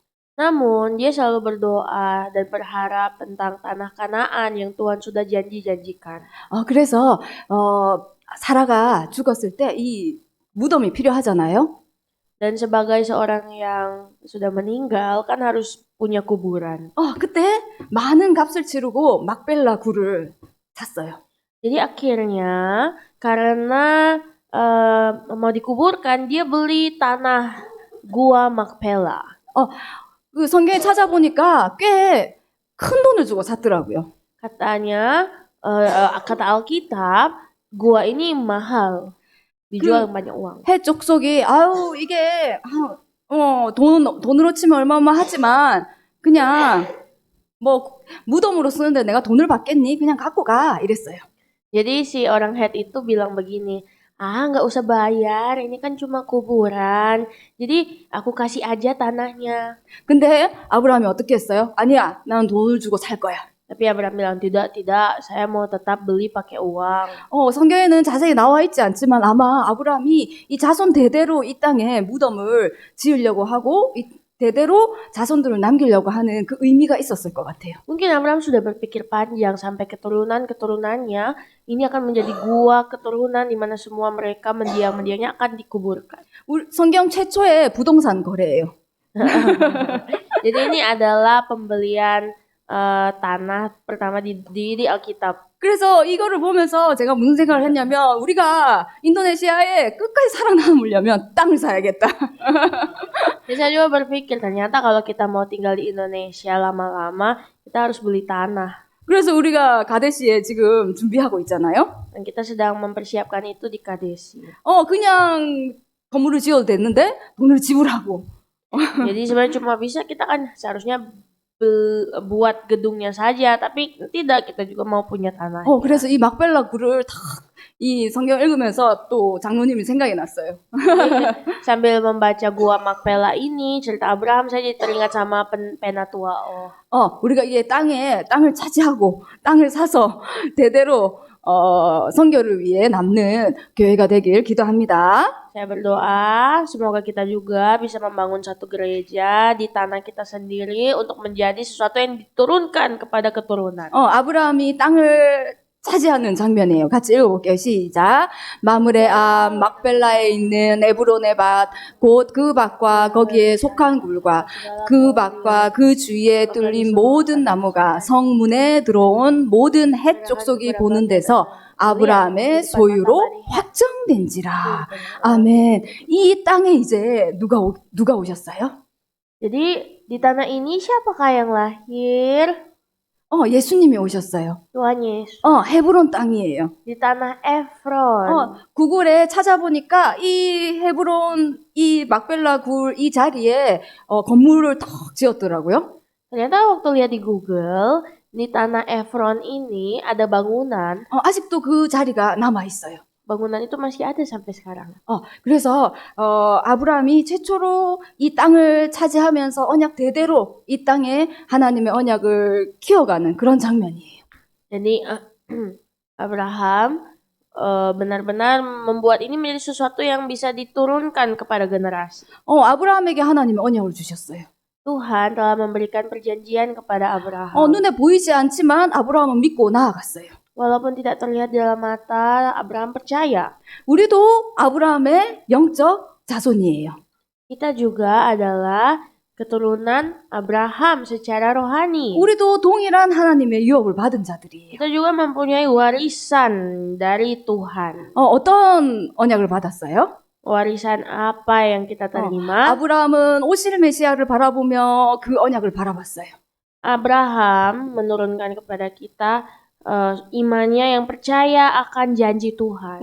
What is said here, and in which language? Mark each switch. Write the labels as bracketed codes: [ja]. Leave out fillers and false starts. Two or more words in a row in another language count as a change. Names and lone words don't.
[id] Namun dia selalu berdoa dan berharap tentang tanah Kanaan yang Tuhan sudah janji-janjikan. [ko] 그래서 사라가 죽었을 때 이 무덤이 필요하잖아요. [id] Dan sebagai seorang yang sudah meninggal kan harus punya kuburan. [ko] 그때 많은 값을 치르고 막벨라 굴을 샀어요. [id] Jadi akhirnya karena mau dikuburkan dia beli tanah gua Makpela. [ko] 그 성경에 찾아보니까 꽤 큰 돈을 주고 샀더라고요. [id] Katanya kata Alkitab gua ini mahal. dijual banyak uang. [ko] 해 족속이 이게 돈으로 치면 어마어마하지만 그냥 뭐 무덤으로 쓰는데 내가 돈을 받겠니? 그냥 갖고 가 이랬어요. [id] Jadi si orang Het itu bilang begini, Nggak usah bayar, ini kan cuma kuburan. Jadi aku kasih aja tanahnya. [ko] 근데 아브라함이 어떻게 했어요? 아니야, 난 돈을 주고 살 거야. [id] Tapi Abraham bilang, tidak, saya mau tetap beli pakai uang. [ko] 성경에는 자세히 나와 있지 않지만 아마 아브라함이 이 자손 대대로 이 땅에 무덤을 지으려고 하고 이 대대로 자손들을 남기려고 하는 그 의미가 있었을 것 같아요. [id] Mungkin Abraham sudah berpikir panjang sampai keturunan-keturunannya ini akan menjadi gua keturunan di mana semua mereka mendiang-mendiangnya akan dikuburkan. [ko] 성경 최초의 부동산 거래예요. [id] Jadi ini adalah pembelian tanah pertama di Alkitab. [ko] 그래서 이거를 보면서 제가 무슨 생각을 했냐면 우리가 인도네시아에 끝까지 살아남으려면 땅을 사야겠다. [id] Jadi saya juga berpikir ternyata kalau kita mau tinggal di Indonesia lama-lama kita harus beli tanah. [ko] 그래서 우리가 가데시에 지금 준비하고 있잖아요. [id] Dan kita sedang mempersiapkan itu di Kadesi. [ko] 그냥 건물을 지어도 됐는데 돈을 지불하고. [id] Jadi sebenarnya cuma bisa kita kan seharusnya buat gedungnya saja, tapi tidak, kita juga mau punya tanah. [ko] 그래서 이 막벨라 굴을 이 성경 읽으면서 또 장로님이 생각이 났어요. [id] Sambil membaca gua Makpela ini, cerita Abraham, saya jadi teringat sama Penatua. [ko] 우리가 이게 땅을 차지하고 땅을 사서 대대로 선교를 위해 남는 교회가 되길 기도합니다. [id] Saya berdoa semoga kita juga bisa membangun satu gereja di tanah kita sendiri untuk menjadi sesuatu yang diturunkan kepada keturunan. [ko] 아브라함이 땅을 차지하는 장면이에요. 같이 읽어볼게요. 시작. 마므레 앞 막벨라에 있는 에브론의 밭, 곧 그 밭과 거기에 속한 굴과 그 밭과 그 주위에 뚫린 모든 나무가 성문에 들어온 모든 헷 족속이 보는 데서 아브라함의 소유로 확정된지라. 아멘. 이 땅에 이제 누가 오셨어요? [id] Jadi di tanah ini siapakah yang lahir? [ko] 예수님이 오셨어요. [id] Tuhan Yesus. [ko] 헤브론 땅이에요. [id] Di tanah Efron. [ko] 구글에 찾아보니까 이 헤브론, 이 막벨라 굴 이 자리에 건물을 턱 지었더라고요. [id] Ternyata waktu lihat di Google, di tanah Efron ini ada bangunan. [ko] 아직도 그 자리가 남아 있어요. [id] Bangunan itu masih ada sampai sekarang. [ko] 그래서 아브라함이 최초로 이 땅을 차지하면서 언약 대대로 이 땅에 하나님의 언약을 키워가는 그런 장면이에요. [id] Jadi Abraham benar-benar membuat ini menjadi sesuatu yang bisa diturunkan kepada generasi. [ko] 아브라함에게 하나님의 언약을 주셨어요. [id] Tuhan telah memberikan perjanjian kepada Abraham. [ko] 눈에 보이지 않지만 아브라함은 믿고 나아갔어요. [id] Walaupun tidak terlihat di dalam mata, Abraham percaya. [ko] 우리도 아브라함의 영적 자손이에요. [id] Kita juga adalah keturunan Abraham secara rohani. [ko] 우리도 동일한 하나님의 유업을 받은 자들이에요. [id] Kita juga mempunyai warisan dari Tuhan. [ko] 어떤 언약을 받았어요? [id] Warisan apa yang kita terima? [ko] 아브라함은 오실 메시아를 바라보며 그 언약을 바라봤어요. [id] Abraham menurunkan kepada kita imannya yang percaya akan janji Tuhan.